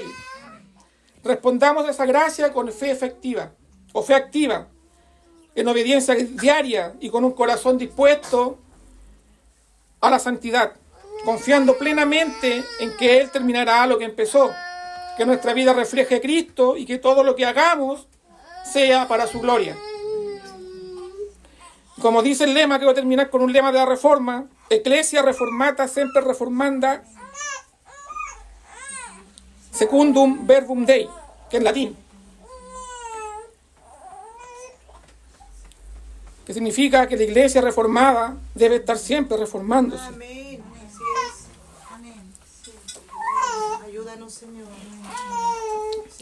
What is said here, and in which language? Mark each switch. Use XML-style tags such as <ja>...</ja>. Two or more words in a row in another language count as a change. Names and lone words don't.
<es>Respondamos a esa gracia con fe efectiva, o fe activa, en obediencia diaria y con un corazón dispuesto a la santidad, confiando plenamente en que Él terminará lo que empezó, que nuestra vida refleje a Cristo y que todo lo que hagamos sea para su gloria. Como dice el lema, que voy a terminar con un lema de la Reforma:</es> <la>Ecclesia reformata semper reformanda secundum verbum Dei,</la> <es>que es latín, que significa que la iglesia reformada debe estar siempre reformándose. Amén. Así es. Amén. Sí. Ayúdanos, Señor. Sí.</es>